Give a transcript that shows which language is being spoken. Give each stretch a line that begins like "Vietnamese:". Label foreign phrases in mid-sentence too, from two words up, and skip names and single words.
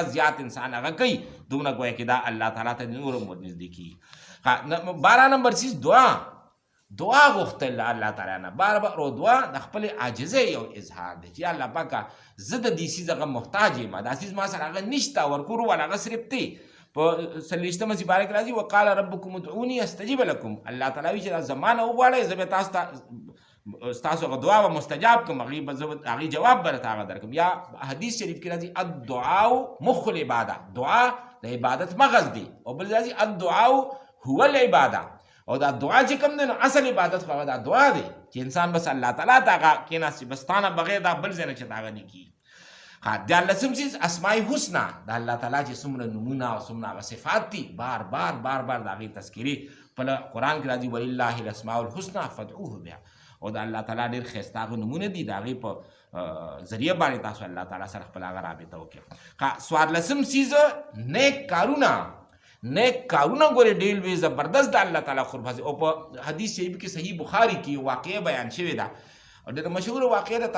Pashto: زیات انسان هغه کوي دومره گویا کې دا الله تعالی ته نور هم ورنږدې کېږي 12 نمبر 6 دعا غوښتل الله تعالی نه بار بار او دعا د خپل عاجزۍ یو اظهار دی چې الله پاکه زه د دې څیز هغه محتاج یم دا څیز ما سره هغه نشته ورکړو ولا هغه صرف دی په 40مه سپاره کې راځي
Arabic: وقال ربکم ادعوني استجب لكم
Pashto: الله تعالی وایي چې زمانه وغواړئ زه به تاسو هغه دعا به مستجاب کوم هغې جواب به راته هغه درکړم یا حدیث شریف کې راځي
Arabic: الدعاء مخ العباده
Pashto: دعا د عبادت مغز دی او بل راځي
Arabic: الدعاء هو العباده
Pashto: او دا دعا چې کوم دی نو اصل عبادت خو هغه دا دعا دی چې انسان بس الله تعالی ته هغه کېناستي بس تا نه بغیر دا بل ځای نه چې د هغه نه کېږي دیارلسم څیز اسماء حسنه د الله تعالی چې څومره نومونه او څومره هغه صفات دي بار بار د هغې تذکرې په قرآن کې راځي
Arabic: ولله الاسماء الحسنه فادعوه بها
Pashto: او د الله تعالی ډېر ښایسته هغه نومونه دي د هغې په ذریعه باندې تاسو الله تعالی سره خپل هغه رابطه وکړئ 14 څیز نیک کارونه ګورې ډېر لوی زبردست د الله تعالی قرب حاصل او په حدیث شریف کې صحیح بخاري کې واقعه بیان شوې ده او ډېره مشهوره واقعه ده